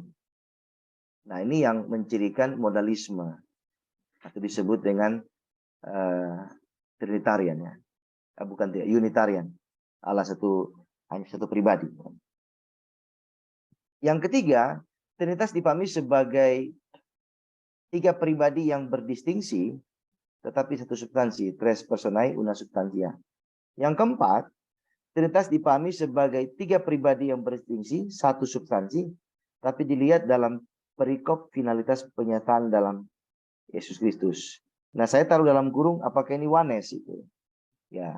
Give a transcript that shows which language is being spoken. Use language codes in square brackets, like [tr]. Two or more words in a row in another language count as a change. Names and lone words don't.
[id] Nah, ini yang mencirikan modalisme atau disebut dengan Trinitarian ya. Bukan tidak, Unitarian. Allah hanya satu pribadi. Yang ketiga, Trinitas dipahami sebagai 3 pribadi yang berdistingsi tetapi satu substansi, [la] tres personae una substantia. [id] Yang keempat, Trinitas dipahami sebagai 3 pribadi yang berdistingsi, satu substansi, tapi dilihat dalam perikop finalitas penyataan dalam Yesus Kristus. Nah, saya taruh dalam kurung apakah ini oneness itu. Ya.